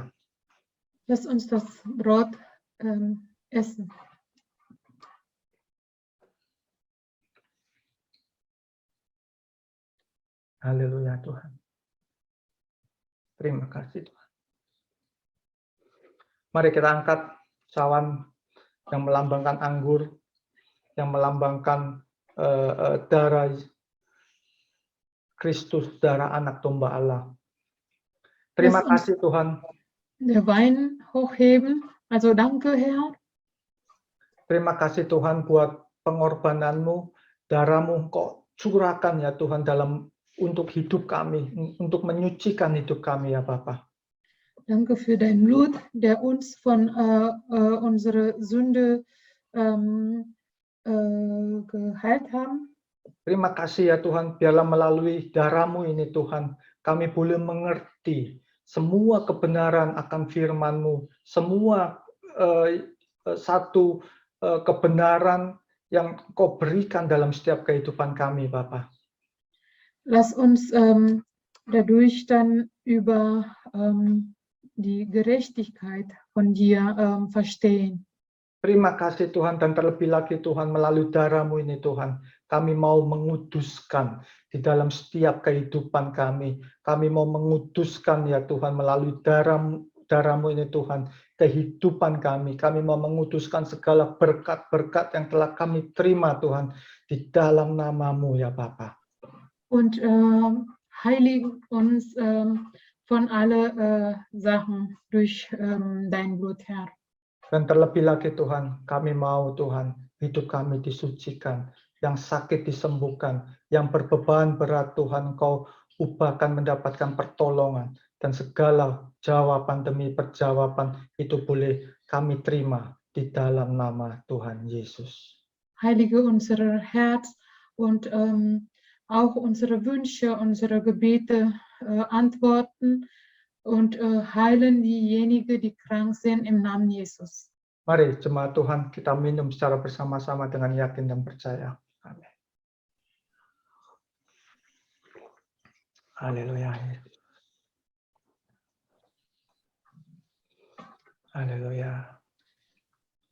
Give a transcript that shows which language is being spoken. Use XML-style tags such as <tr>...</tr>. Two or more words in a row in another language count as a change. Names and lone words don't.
<de>Lass uns das Brot essen.</de> <id>Haleluya Tuhan. Terima kasih Tuhan. Mari kita angkat cawan yang melambangkan anggur, yang melambangkan darah Kristus, darah anak domba Allah. Terima kasih Tuhan.</id> <de>Der Wein hochheben, also danke Herr.</de> <id>Terima kasih Tuhan buat pengorbanan-Mu, darah-Mu Kau curahkan ya Tuhan untuk hidup kami, untuk menyucikan hidup kami ya Bapa.</id> <de>Danke für dein Blut, der uns von unserer Sünde geheilt haben.</de> <id>Terima kasih ya Tuhan, biarlah melalui darah-Mu ini Tuhan, kami boleh mengerti semua kebenaran akan firman-Mu, semua satu kebenaran yang Kau berikan dalam setiap kehidupan kami, Bapa.</id> <de>Lass uns dadurch dann über die Gerechtigkeit von dir verstehen.</de> <id>Terima kasih Tuhan, dan terlebih lagi Tuhan, melalui darah-Mu ini Tuhan, kami mau menguduskan di dalam setiap kehidupan kami. Kami mau menguduskan ya Tuhan, melalui darah-Mu ini Tuhan, kehidupan kami. Kami mau menguduskan segala berkat-berkat yang telah kami terima Tuhan, di dalam nama-Mu ya Bapa.</id> <de>Und heilig uns von alle Sachen durch dein Blut, Herr.</de> <id>Dan terlebih lagi Tuhan, kami mau Tuhan, hidup kami disucikan, yang sakit disembuhkan, yang berbeban berat Tuhan, Kau ubahkan mendapatkan pertolongan, dan segala jawaban demi perjawaban itu boleh kami terima di dalam nama Tuhan Yesus.</id> <de>Heilige unser Herz und auch unsere Wünsche, unsere Gebete antworten und heilen diejenigen, die krank sind im Namen Jesus.</de> <id>Mari jemaat Tuhan, kita minum secara bersama-sama dengan yakin dan percaya. Amin. Haleluya. Haleluya.</id>